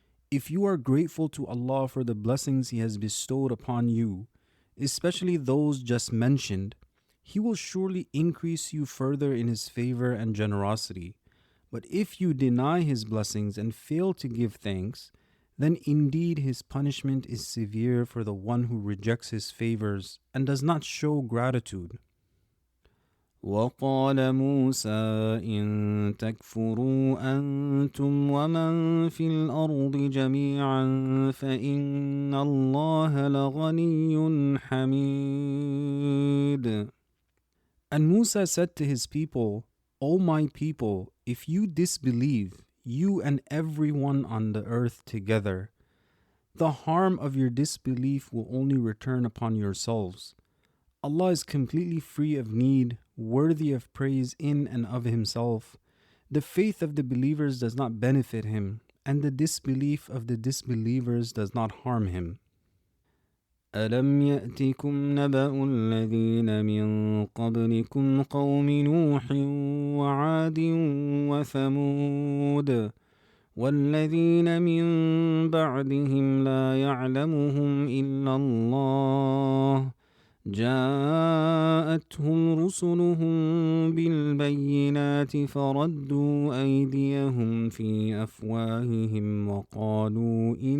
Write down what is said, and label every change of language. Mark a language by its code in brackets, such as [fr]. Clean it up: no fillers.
[en] If you are grateful to Allah for the blessings He has bestowed upon you, especially those just mentioned, He will surely increase you further in His favor and generosity. But if you deny His blessings and fail to give thanks, then indeed His punishment is severe for the one who rejects His favors and does not show gratitude. [ar] وقال موسى إن تكفروا أنتم ومن في الأرض جميعا فإن الله لغني حميد. [en] And Musa said to his people, O my people, if you disbelieve, you and everyone on the earth together, the harm of your disbelief will only return upon yourselves. Allah is completely free of need, worthy of praise in and of Himself. The faith of the believers does not benefit Him, and the disbelief of the disbelievers does not harm Him. [ar] أَلَمْ يَأْتِكُمْ نَبَأُ الَّذِينَ مِنْ قَبْلِكُمْ قَوْمِ نُوحٍ وَعَادٍ وَثَمُودَ وَالَّذِينَ مِنْ بَعْدِهِمْ لَا يَعْلَمُهُمْ إِلَّا اللَّهُ جاءتهم رسلهم بالبينات فردوا أيديهم في أفواههم وقالوا